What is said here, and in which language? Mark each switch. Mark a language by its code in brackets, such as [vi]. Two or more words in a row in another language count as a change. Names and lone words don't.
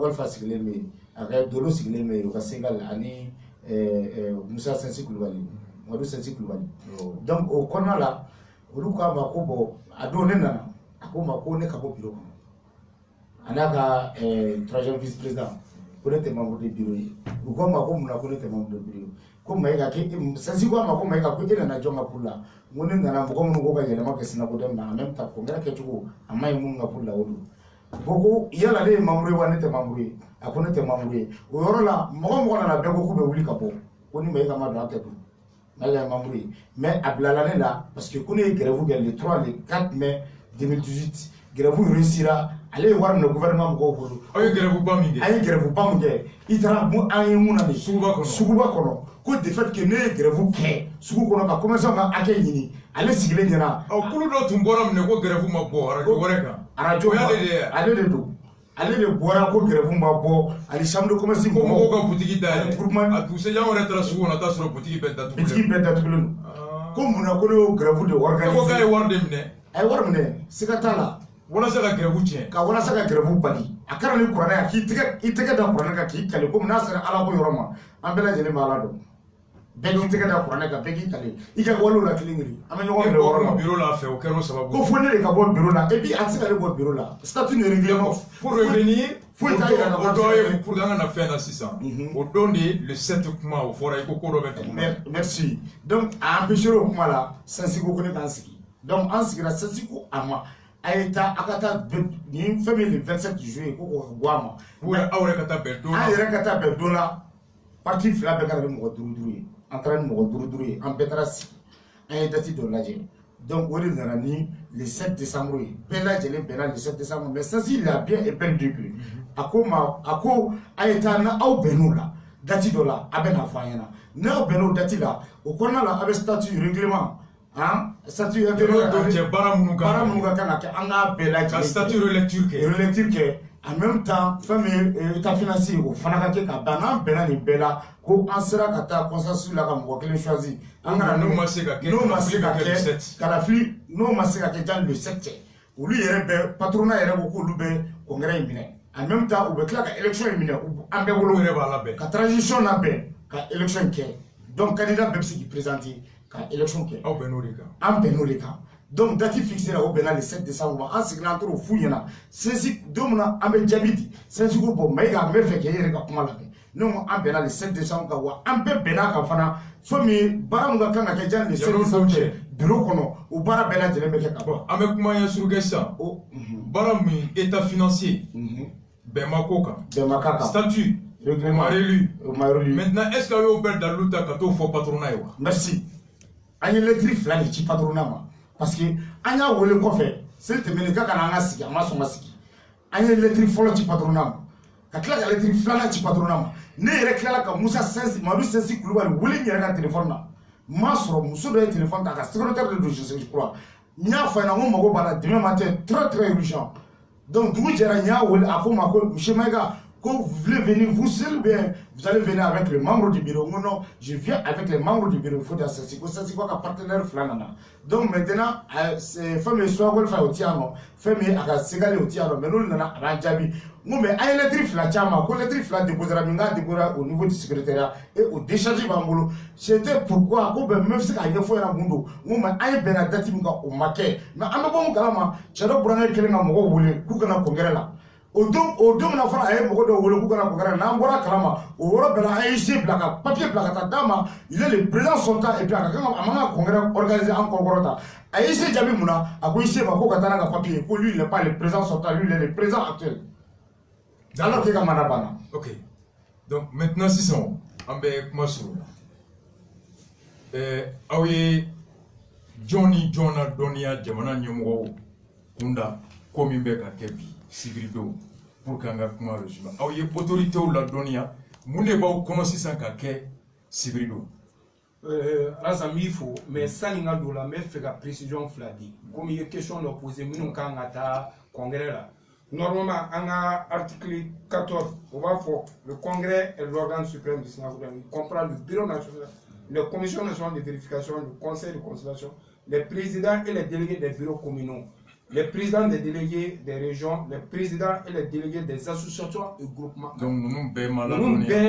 [bm] Golfa sigilen bɛ yen a ka Dolo sigilen bɛ yen o ka Segal ani Musa Sansi Kulubali Madu Sansi Kulubali donc o kɔnɔna la olu k'a ma ko bon a don ne nana a ko ma ko ne ka bɔ bureau kɔnɔ a n'a ka [fr] troisième vice président [bm] ko ne tɛ [fr] membre de bureau [bm] ye u ko ma ko mun na ko ne tɛ [fr] membre de bureau [bm] ye ko Mayiga Sansi ko a ma ko Mayiga ko e nana jɔn ka [fr] pour la [bm] n ko ne nana mɔgɔ minnu ko ka yɛlɛma kɛ Sinagoden na [fr] en même temps congrès [bm] kɛcogo a ma ɲi minnu ka [fr] pour la [bm] o don ko yala ne ye membre ye wa ne tɛ membre ye a ko ne tɛ membre ye o yɔrɔ la mɔgɔ nana bɛɛ ko k'u bɛ wuli ka bɔ ko ni Mayiga ma don an tɛ don Mayiga ye membre ye mais a bilala ne la [fr] parce que [bm] ko ne ye grève kɛ [fr] le 3 le 4 mai 2018 grève réussira [bm] ale ye wari minɛ gouvernement mɔgɔw bolo aw ye grève ba min kɛ an ye grève ba min kɛ i taara an ye mun na nin suguba kɔnɔ ko [fr] de fait que [bm] ne ye grève kɛ sugu kɔnɔ ka commerçant ka hakɛ ɲini ale sigilen ɲɛna kulu dɔ tun bɔra minɛ ko grève ma bɔ radio wɛrɛ kan radio ale de don ale de bɔra ko grève ma bɔ ani [fr] chambre de commerce [bm] ko mɔgɔw ka boutique dayɛlɛ a dugusɛjɛ an yɛrɛ taara sugu kɔnɔ a t'a sɔrɔ boutique bɛɛ datugulen don ko mun na ko ne y'o grève [fr] de organiser [bm] ko k'a ye wari de minɛ a ye wari minɛ siga t'a la walasa ka grève tiɲɛ ka walasa ka grève bali a kɛra ni kuranɛ ye k'i tɛgɛ da kuranɛ kan k'i kale komi n'a sera ala ko yɔrɔ ma an bɛɛ lajɛlen bɛ ala dɔn bɛɛ tɛgɛ da kuranɛ kan bɛɛ k'i kale i ka walew la kelen kelen an bɛ ɲɔgɔn minɛ o yɔrɔ la bureau la fɛ o kɛra o sababu ko fo ne de ka bɔ bureau la [fr] et puis [bm] a tɛ se ka ne bɔ bureau la statut ne règlement [fr] pour revenir [bm] foyi t'a yira o dɔ ye pour an ka na fɛn na sisan o don de [fr] le 7 [bm] kuma o fɔra i ko ko dɔ bɛ tɛmɛ [fr] merci donc a empêché [bm] o kuma la Sensiko ko ne k'an sigi donc an sigira Sensiko a ma a ye taa a ka taa nin fɛn min [fr] le 27 juillet [bm] ko k'o bɔ a ma aw yɛrɛ ka taa bɛn don la an yɛrɛ ka taa bɛn don la parti fila bɛɛ ka na ni mɔgɔ duuru ye an taara ni mɔgɔ duuru ye an bɛɛ taara sigi an ye date dɔ lajɛ donc o de nana ni [fr] le 7 décembre [bm] ye bɛɛ lajɛlen bɛnna [fr] le 7 décembre [bm] mais Sensi [fr] il a bien et bien depuis [bm] a ko a ye taa na aw bɛnn'o la date dɔ la a bɛ na fɔ an ɲɛna n'aw bɛnn'o date la o kɔnɔna la a bɛ [fr] statut règlement statut [bm] cɛ baara minnu ka kan ka kɛ an k'a bɛɛ lajɛlen ka [fr] statut relecture [bm] kɛ [fr] en même temps [bm] fɛn min ye [fr] état financier [bm] o fana ka kɛ ka ban n'an bɛnna nin bɛɛ la ko an sera ka taa consensus la ka mɔgɔ kelen choisir an kana n'o ma se ka kɛ kalafili n'o ma se ka kɛ jan [fr] le 7 [bm] cɛ olu yɛrɛ bɛ patronat yɛrɛ ko k'olu bɛ congrès in minɛ [fr] en même temps [bm] u bɛ tila ka élection in minɛ an bɛɛ bolo yɛrɛ b'a labɛn ka transition labɛn ka élection in kɛ [fr] donc candidat [bm] bɛɛ bɛ se k'i présenter ka élection kɛ aw bɛnn'o de kan an bɛnn'o de kan [fr] donc date fixée [bm] la o bɛnna [fr] le 7 décembre [bm] an sigira an t'o f'u ɲɛna Sensi don min na an bɛ jaabi di Sensi ko bon Mayiga an bɛ fɛ k'e yɛrɛ ka kuma lamɛn ne ko an bɛnna [fr] le 7 décembre [bm] kan wa an bɛɛ bɛnna kan fana fɛn min baara min ka kan ka kɛ jan [fr] le 7 décembre [bm] cɛ bureau kɔnɔ o baara bɛɛ lajɛlen bɛ kɛ ka ban an bɛ kuma ɲɛsuru kɛ sisan baara min [fr] état financier [bm] bɛn ma k'o kan [fr] statut règlement maintenant est ce que [bm] aw y'o bɛɛ dalilu ta ka t'o fɔ patronat ye wa merci an ye lettre fila de ci patronat ma parce que an y'a wele kɔfɛ seli tɛmɛnen k'a kana an ka sigi an ma sɔn ka sigi an ye lettre fɔlɔ ci patronat ma ka tila ka lettre filanan ci patronat ma ne yɛrɛ tilala ka Madu Sensi Kulubali wele n yɛrɛ ka téléphone na n m'a sɔrɔ muso dɔ ye téléphone ta ka [fr] secrétaire de je crois [bm] n y'a fɔ a ɲɛna n ko mago b'a la [fr] demain matin très urgent donc [bm] dugu jɛra n y'a wele a ko n ma ko [fr] monsieur Mayiga ko vous voulez venir vous seul bien vous allez venir avec les membres du bureau non je viens avec les membres du bureau il faut dire Sensi [bm] ko ka partenaire fila nana [fr] donc maintenant c'est [bm] fɛn min ye Suwagol fa o ti yan nɔ fɛn min ye a ka Segali o ti yan nɔ mais n'olu nana a b'an jaabi n ko mais an ye lettre fila ci a ma ko lettre fila déposera min k'a [fr] déposera au niveau du secrétariat et [bm] o décharge b'an bolo [fr] c'était pourquoi [bm] ko bɛn n bɛ se k'a ɲɛfɔ ɲɛna mun don n ko mais an ye bɛnna date min kan o ma kɛ mais an bɛ bɔ mun kalama cɛ dɔ burankɛ kelen ka mɔgɔw wele k'u kana congrès la o don na fana a ye mɔgɔ dɔw wele k'u kana congrès n'an bɔra kalama o yɔrɔ bɛɛ la an ye se bila ka papier bila ka taa d'a ma [fr] il est le président sortant et puis [bm] a man ka congrès organiser an kɔkɔrɔ ta a ye se jaabi mun na a ko i se ma ko ka taa n'a ka papier ko [fr] lui il n'est pas le président sortant lui il est le président actuel alors que [bm] ka mana banna [fr] ok donc maintenant [bm] sisan an bɛ kuma suru la aw ye jɔn ni jɔn na dɔnniya jamana ɲɛmɔgɔw kunda ko min bɛ ka kɛ bi sibiri don [fr] pour que [bm] an ka kuma résumé aw ye autoritéw la dɔnniya mun de b'aw kɔnɔ sisan ka kɛ sibiri don Alasan b'i fo mais sani n ka don la n bɛ fɛ ka précision fila di komi i ye question dɔ posé minnu kan ka taa congrès la normalement an ka article 14 o b'a fɔ [fr] le congrès est l'organe suprême du Sénat il comprend le bureau national les commissions nationales de vérification le conseil de consultation les présidents et les délégués des bureaux communaux les présidents des délégués des régions, les présidents et les délégués des associations et groupements. Donc nous,